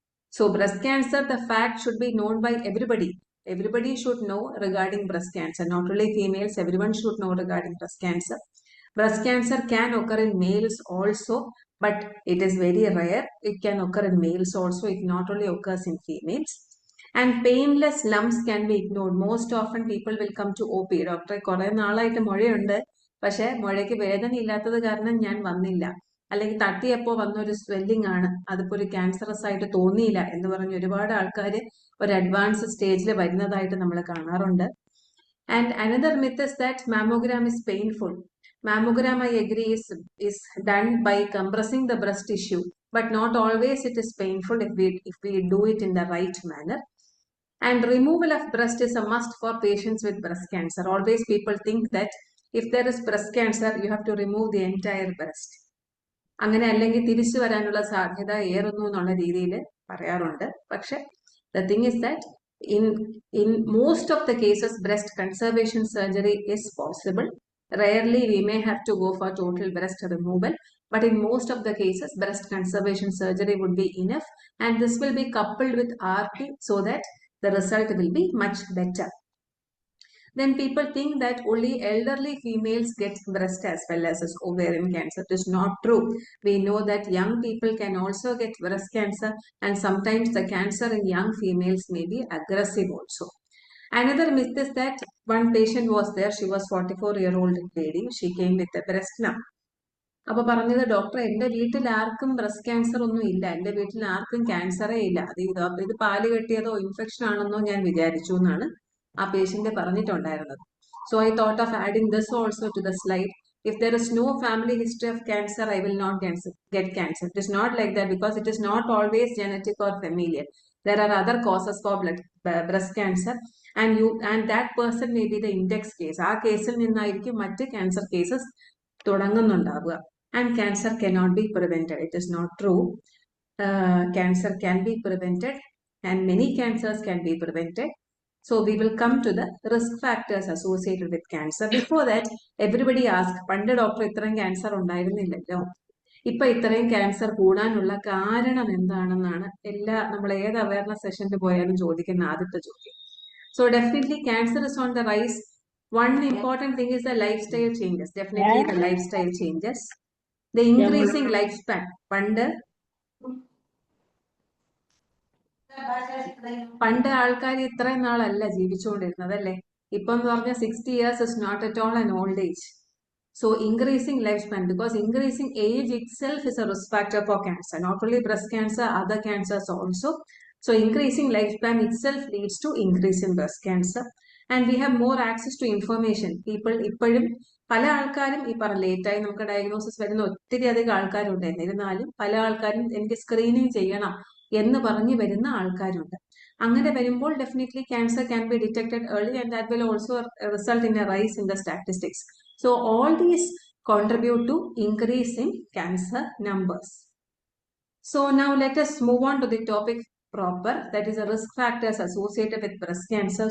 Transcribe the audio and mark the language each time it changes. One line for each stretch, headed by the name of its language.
English: So breast cancer, the fact should be known by everybody. Everybody should know regarding breast cancer, not only females, everyone should know regarding breast cancer. Breast cancer can occur in males also, but it is very rare. It can occur in males also. It not only occurs in females. And painless lumps can be ignored. Most often people will come to OP.
Malayalam: Doctor, കുറേ നാളായിട്ട് മുഴയുണ്ട്, പക്ഷെ മുഴയ്ക്ക് വേദന ഇല്ലാത്തത് കാരണം ഞാൻ വന്നില്ല, അല്ലെങ്കിൽ തട്ടിയപ്പോൾ വന്നൊരു സ്വെല്ലിംഗ് ആണ്, അതിപ്പോൾ ഒരു ക്യാൻസറസ് ആയിട്ട് തോന്നിയില്ല എന്ന് പറഞ്ഞ് ഒരുപാട് ആൾക്കാർ ഒരു അഡ്വാൻസ് സ്റ്റേജിൽ വരുന്നതായിട്ട് നമ്മൾ കാണാറുണ്ട്.
English: And another myth is that mammogram is painful. Mammogram, I agree, is done by compressing the breast tissue, but not always it is painful if we do it in the right manner. And removal of breast is a must for patients with breast cancer. Always people think that if there is breast cancer, you have to remove the entire breast.
Malayalam: അങ്ങനെ അല്ലെങ്കിൽ തിരിച്ചു വരാനുള്ള സാധ്യത ഏറുന്നു എന്നുള്ള രീതിയിൽ പറയാറുണ്ട്.
English: പക്ഷെ the thing is that in most of the cases, breast conservation surgery is possible. Rarely we may have to go for total breast removal, but in most of the cases, breast conservation surgery would be enough, and this will be coupled with RP so that the result will be much better. Then people think that only elderly females get breast as well as ovarian cancer. It is not true. We know that young people can also get breast cancer, and sometimes the cancer in young females may be aggressive also. Another myth is that one patient was there, she was 44-year-old lady, she came with a breast lump.
Malayalam: അപ്പോൾ പറഞ്ഞത്, doctor എൻ്റെ വീട്ടിൽ ആർക്കും breast cancer ഒന്നും ഇല്ല, എൻ്റെ വീട്ടിൽ ആർക്കും ക്യാൻസറേ ഇല്ല, ഇത് പാല് കെട്ടിയതോ ഇൻഫെക്ഷൻ ആണെന്നോ ഞാൻ വിചാരിച്ചു എന്നാണ് ആ പേഷ്യന്റ് പറഞ്ഞിട്ടുണ്ടായിരുന്നത്.
English: So I thought of adding this also to the slide. If there is no family history of cancer, I will not get cancer. It is not like that, because it is not always genetic or familial. There are other causes for breast cancer, and that person may be the index case.
Malayalam: ആ കേസിൽ നിന്നായിരിക്കും മറ്റ് cancer cases തുടങ്ങുന്നുണ്ടാവുക.
English: And cancer cannot be prevented. It is not true. Cancer can be prevented, and many cancers can be prevented. So we will come to the risk factors associated with cancer. Before that, everybody asked,
Malayalam: പണ്ട് doctor ഇത്രയും cancer ഉണ്ടായിരുന്നില്ലല്ലോ, ഇപ്പൊ ഇത്രയും cancer കൂടാനുള്ള കാരണം എന്താണെന്നാണ് നമ്മൾ ഏത് awareness സെഷനിൽ പോയാലും ചോദിക്കുന്ന ആദ്യത്തെ ചോദ്യം.
English: So definitely cancer is on the rise. One important thing is the lifestyle changes. Definitely the lifestyle changes. The increasing lifespan.
Malayalam: പണ്ട് ആൾക്കാർ ഇത്രയും നാളല്ല ജീവിച്ചുകൊണ്ടിരുന്നത് അല്ലേ. ഇപ്പം എന്ന് പറഞ്ഞാൽ
English: 60 years is not at all an old age. So increasing lifespan, because increasing age itself is a risk factor for cancer, not only breast cancer, other cancers also. So increasing lifespan itself leads to increase in breast cancer, and we have more access to information.
Malayalam: People ഇപ്പോഴും പല ആൾക്കാരും ഈ പറഞ്ഞ ലേറ്റായി നമുക്ക് diagnosis വരുന്ന ഒത്തിരി അധികം ആൾക്കാരുണ്ട്. എന്നിരുന്നാലും പല ആൾക്കാരും എനിക്ക് സ്ക്രീനിങ് ചെയ്യണം എന്ന് പറഞ്ഞു വരുന്ന ആൾക്കാരുണ്ട്. അങ്ങനെ വരുമ്പോൾ
English: Definitely cancer can be detected early, and that will also result in a rise in the statistics. So all these contribute to increase in cancer numbers. So now let us move on to the topic proper, that is the risk factors associated with breast cancer.